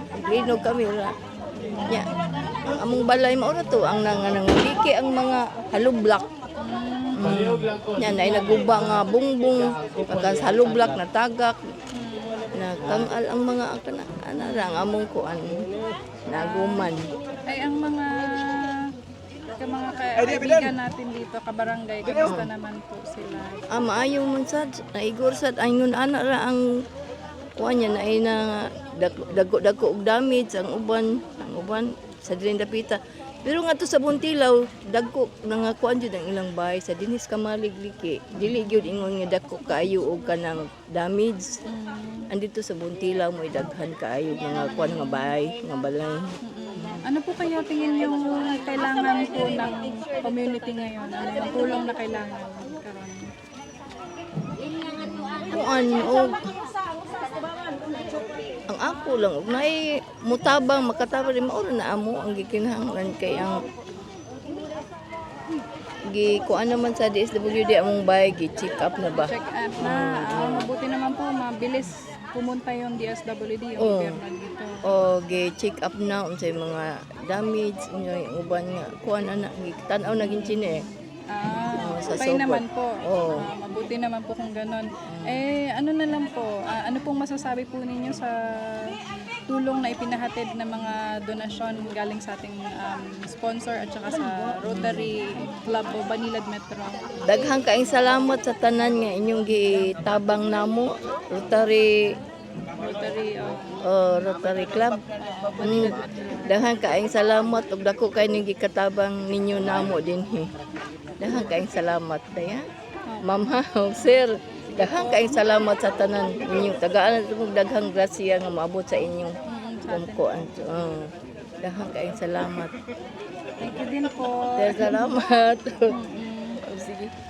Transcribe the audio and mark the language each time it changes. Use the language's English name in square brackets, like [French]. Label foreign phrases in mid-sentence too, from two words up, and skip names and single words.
[Cebuano] Linog kami ra. Nya. Ang among balay mao ra to ang nangliki ang mga halublak. Yan ay naguba nga bungbong pagka halublak na tagak na kangal ang mga ana ang among kuan naguman. [Filipino] Ay, ang mga kaibigan natin dito, kabarangay, kamusta naman po sila? [Cebuano] Maayo man sad naigor sad aynon ana ra ang kuan niya na ay na dako og damage ang uban sa diring dapita. Pero nga to sa Buntilaw, dagko nangakuan jud ang ilang bahay sa dinis Kamalig Liki. Dili gyud ingon nga dagko kaayo og kanang damage. Andito sa Buntilaw mo daghan kaayo mga kuan nga bahay, nga balay. [Filipino] Ano po kaya tingin yung kailangan po ng community ngayon? Ano yung tulong na kailangan karon? [Cebuano] Kuan og ang ako lang og naay mutabang makatabang rin mao na amo ang gikinahanglan kay ang kuan naman sa DSWD among bahay gi-check up na ba. Check up na. [Filipino] Mabuti naman po, mabilis pumunta yung DSWD, yung gobyerno dito. [Cebuano] O gi-check up na unsay mga damage inyo yung uban nga kuan ana tan-aw na ginchine sa Okay Sogod. [Filipino] naman po. [Cebuano] Oo. [Filipino] Mabuti naman po kung ganon. Ano na lang po, ano pong masasabi po ninyo sa tulong na ipinahatid ng mga donasyon galing sa ating sponsor at saka sa Rotary Club o Banilad Metro? [Cebuano] Daghang kaayong salamat sa tanan nga inyong gitabang namo Rotary Rotary Club. Daghang kaayong salamat ug dako kay ning gikatabang ninyo namo dinhi. Daghang kaayong salamat daya. Ma'am sir, daghang kaayong salamat sa tanan ninyo. Tagaan ug daghang grasya nga maabot sa inyong kumkuan. Daghang kaayong salamat. [English] Thank you din po. [Cebuano] Salamat. Sige.